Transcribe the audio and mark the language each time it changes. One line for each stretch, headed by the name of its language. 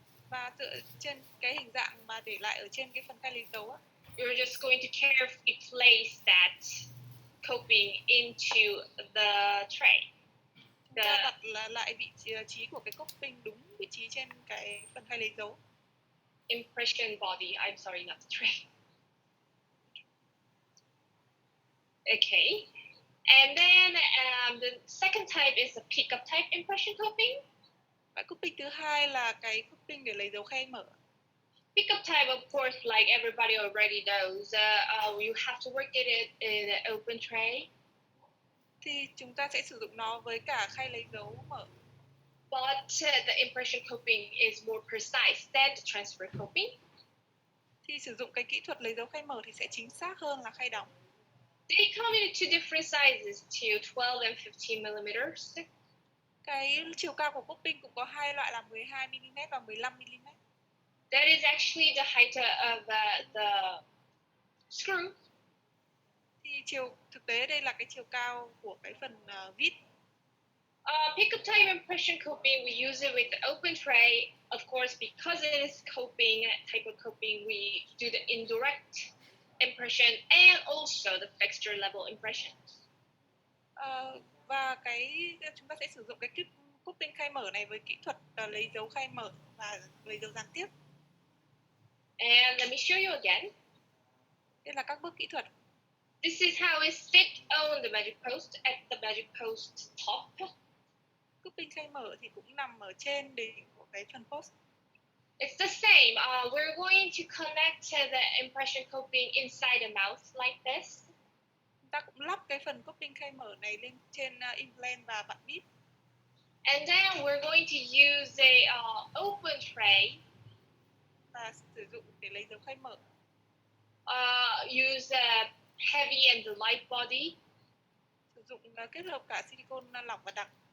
Vietnamese: Và dựa trên cái hình dạng mà để lại ở trên cái phần khay lấy dấu,
English: you're just going to carefully place that coping into the tray.
Vietnamese: Chúng ta đặt lại vị trí của cái coping đúng vị trí trên cái phần khay lấy dấu.
English: Impression body. I'm sorry, not the tray. Okay. And then the second type is the pickup type impression coping.
Vietnamese: Loại coping thứ hai là cái coping để lấy dấu khay mở.
English: Pickup type, of course, like everybody already knows, you have to work it in an open tray.
Vietnamese: Thì chúng ta sẽ sử dụng nó với cả khay lấy dấu mở.
English: But the impression coping is more precise than the transfer coping.
Vietnamese: Thì sử dụng cái kỹ thuật lấy dấu khay mở thì sẽ chính xác hơn là khay đóng.
English: They come in two different sizes, to 12 and 15 millimeters.
Vietnamese: Cái chiều cao của coping cũng có hai loại là 12mm và 15mm.
English: That is actually the height of the screw.
Vietnamese: Thì thực tế đây là cái chiều cao của cái phần vít.
English: Pickup type impression coping, we use it with the open tray. Of course, because it is coping type of coping, we do the indirect impression and also the fixture level impression.
Vietnamese: Và chúng ta sẽ sử dụng cái coping khay mở này với kỹ thuật lấy dấu khay mở và lấy dấu gián tiếp.
English: And let me show you again.
Vietnamese: Đây là các bước kỹ thuật.
English: This is how it sits on the magic post at the magic post top.
Vietnamese: Coping khay mở thì cũng nằm ở trên đỉnh của cái phần post.
English: It's the same. We're going to connect the impression coping inside the mouth like this.
Vietnamese: Chúng ta cũng lắp cái phần coping khay mở này lên trên implant và vặn bít.
English: And then we're going to use a open tray.
Vietnamese: Và sử dụng để lấy dấu khay mở.
English: Use heavy and the light body.
Vietnamese: Sử dụng kết hợp cả silicone lỏng và đặc.